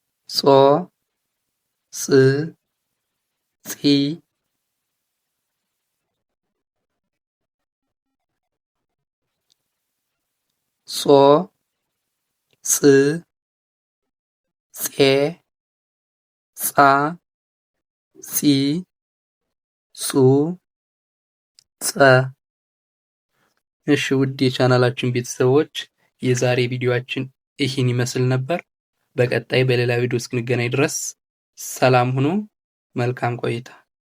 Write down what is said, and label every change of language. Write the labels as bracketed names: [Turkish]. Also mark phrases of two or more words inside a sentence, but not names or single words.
[Amharic] ጾ ፅ ጺ ጾ ፅ ጼ ጻ ጺ ጹ ጸ። እሺ ውድ የቻናላችን ቤተሰቦች የዛሬ ቪዲዮአችን ይህን ይመስል ነበር። በቀጣይ በሌላ ቪዲዮ እስክንገናኝ ድረስ ሰላም ሁኑ። መልካም ቆይታ